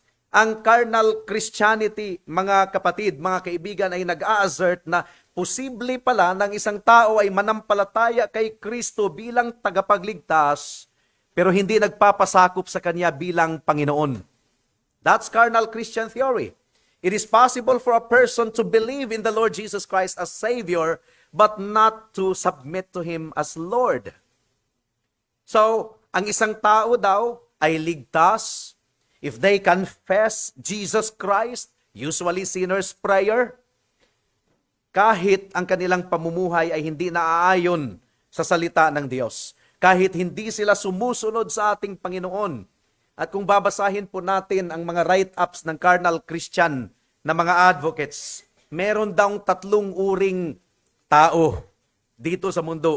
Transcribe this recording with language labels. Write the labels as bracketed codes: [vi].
[tl] Ang carnal Christianity, mga kapatid, mga kaibigan, ay nag-a-assert na posible pala ng isang tao ay manampalataya kay Kristo bilang tagapagligtas, pero hindi nagpapasakop sa Kanya bilang Panginoon. [en] That's carnal Christian theory. It is possible for a person to believe in the Lord Jesus Christ as Savior, but not to submit to Him as Lord. [tl] So, ang isang tao daw ay ligtas [en] if they confess Jesus Christ, [tl] usually sinner's prayer, kahit ang kanilang pamumuhay ay hindi naaayon sa salita ng Diyos. Kahit hindi sila sumusunod sa ating Panginoon. At kung babasahin po natin ang mga write-ups ng carnal Christian na mga advocates, meron daw tatlong uring tao dito sa mundo.